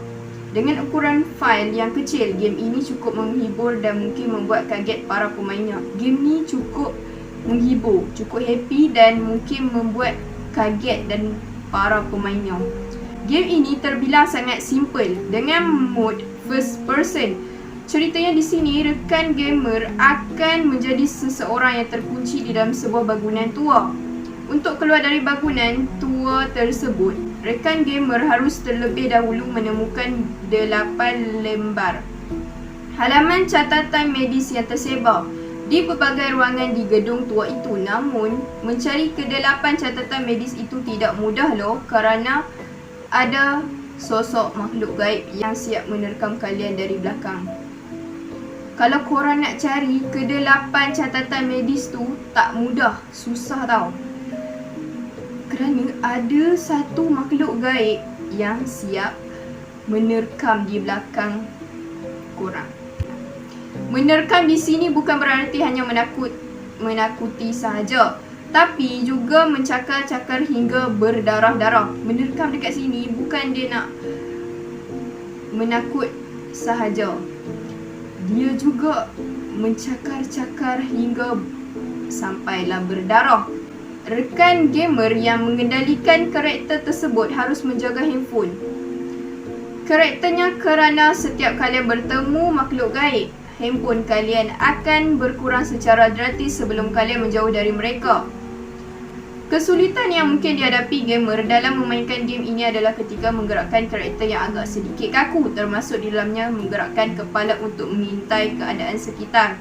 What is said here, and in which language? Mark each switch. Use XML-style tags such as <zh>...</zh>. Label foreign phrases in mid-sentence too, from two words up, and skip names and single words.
<id>Dengan ukuran fail yang kecil, game ini cukup menghibur dan mungkin membuat kaget para pemainnya. Game ini cukup menghibur, cukup happy dan mungkin membuat kaget dan para pemainnya. Game ini terbilang sangat simple dengan mode</id> <en>first person.</en> <id>Ceritanya di sini, rekan gamer akan menjadi seseorang yang terkunci di dalam sebuah bangunan tua. Untuk keluar dari bangunan tua tersebut, rekan gamer harus terlebih dahulu menemukan 8 lembar halaman catatan medis yang tersebar di berbagai ruangan di gedung tua itu. Namun, mencari ke-8 catatan medis itu tidak mudah loh, kerana ada sosok makhluk gaib yang siap menerkam kalian dari belakang.</id> <ms>Kalau korang nak cari ke-8 catatan medis tu, tak mudah, susah tau. Kerana ada satu makhluk gaib yang siap menerkam di belakang korang.</ms> <id>Menerkam di sini bukan berarti hanya menakuti sahaja, tapi juga mencakar-cakar hingga berdarah-darah.</id> <ms>Menerkam dekat sini bukan dia nak menakut sahaja, dia juga mencakar-cakar hingga sampailah berdarah.</ms> <id>rekan gamer yang mengendalikan karakter tersebut harus menjaga handphone karakternya kerana setiap kalian bertemu makhluk gaib, handphone kalian akan berkurang secara drastis sebelum kalian menjauh dari mereka. Kesulitan yang mungkin dihadapi gamer dalam memainkan game ini adalah ketika menggerakkan karakter yang agak sedikit kaku, termasuk di dalamnya menggerakkan kepala untuk mengintai keadaan sekitar.</id>